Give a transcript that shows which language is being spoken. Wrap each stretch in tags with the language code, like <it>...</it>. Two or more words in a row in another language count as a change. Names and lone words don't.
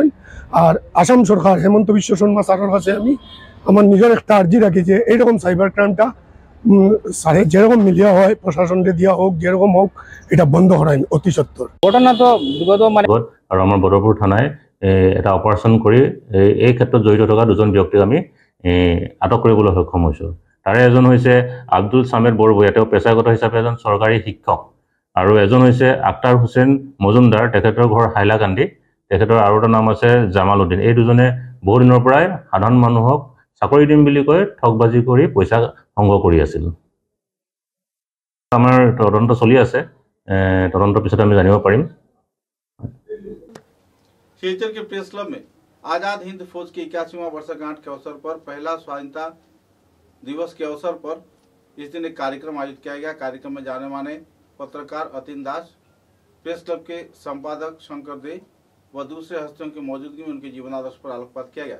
<bn>আর আসাম সরকার হেমন্ত বিশ্ব শর্মা স্যারের কাছে আমি আমার নিজের একটা আর্জি রাখি যে এইরকম সাইবার ক্রাইমটা স্যারে যেরকম মিলিয়া হয় প্রশাসনকে দিয়া হোক, যেরকম হোক, এটা বন্ধ করায় অতি সত্তর। ঘটনা তো বিগত আর আমার বদরপুর থানায়</bn> <as>এটা অপাৰেশ্যন কৰি এই ক্ষেত্ৰত জড়িত থকা 2জন ব্যক্তিক আমি আটক কৰিবলৈ সক্ষম হৈছোঁ। তাৰে এজন হৈছে আব্দুল সামেদ বৰভূঞা, তেওঁ পেছাগত হিচাপে এজন চৰকাৰী শিক্ষক, আৰু এজন হৈছে আক্তাৰ হুছেইন মজুমদাৰ, তেখেতৰ ঘৰ হাইলাকান্দি, তেখেতৰ আৰু এটা নাম আছে জামালউদ্দিন। এই দুজনে বহু দিনৰ পৰাই সাধাৰণ মানুহক চাকৰি দিম বুলি কৈ ঠগবাজি কৰি পইচা সংগ্ৰহ কৰি আছিল। আমাৰ তদন্ত চলি আছে, তদন্তৰ পিছত আমি জানিব পাৰিম।</as> <hi>सिलचर के प्रेस क्लब में आजाद हिंद फौज की 81वां वर्षगांठ के अवसर पर पहला स्वाधीनता दिवस के अवसर पर इस दिन एक कार्यक्रम आयोजित किया गया। कार्यक्रम में जाने माने पत्रकार अतिन दास, प्रेस क्लब के संपादक शंकर दे व दूसरे हस्तियों की मौजूदगी में उनके जीवनादर्श पर आलोकपात किया गया।</hi>